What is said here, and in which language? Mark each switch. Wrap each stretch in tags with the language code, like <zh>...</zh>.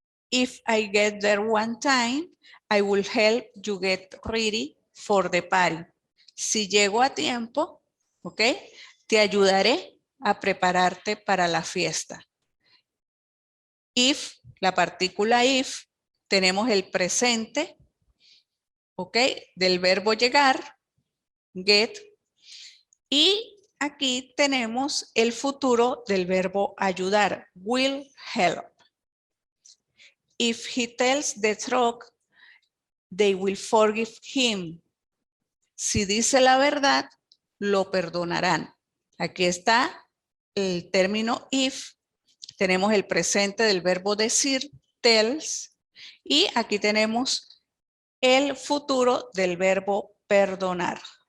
<en>If I get there one time, I will help you get ready for the party.</en> <es>Si llego a tiempo, ¿ok? Te ayudaré a prepararte para la fiesta. If, la partícula if, tenemos el presente, ¿ok? Del verbo llegar, get, y aquí tenemos el futuro del verbo ayudar, will help.</es> <en>If he tells the truth, they will forgive him.</en> <es>Si dice la verdad, lo perdonarán. Aquí está el término if. Tenemos el presente del verbo decir, tells. Y aquí tenemos el futuro del verbo perdonar.</es>